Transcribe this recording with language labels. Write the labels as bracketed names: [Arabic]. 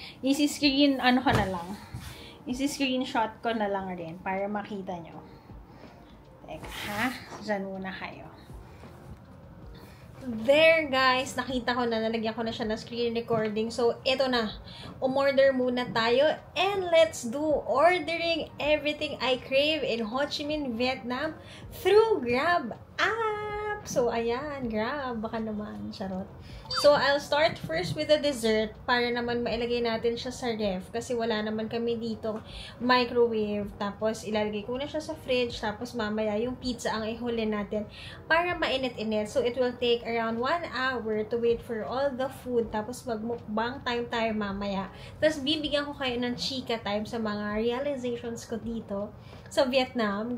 [Filipino] Isi-screen, isi-screenshot ko na lang rin para makita nyo. Teka, ha? Diyan muna kayo. There, guys. Nakita ko na. Nalagyan ko na siya ng screen recording. So, ito na. Umorder muna tayo. [English] And let's do ordering everything I crave in Ho Chi Minh, Vietnam through Grab app. [Filipino] So, ayan. Grab. Baka naman. Charot. So, I'll start first with the dessert para naman mailagay natin siya sa ref kasi wala naman kami dito microwave. Tapos, ilalagay ko na siya sa fridge. Tapos, mamaya yung pizza ang ihuli natin para mainit-init. [English] So, it will take around 1 hour to wait for all the food. [Filipino] Tapos, magmukbang time tayo mamaya. Tapos, bibigyan ko kayo ng chika time sa mga realizations ko dito sa Vietnam.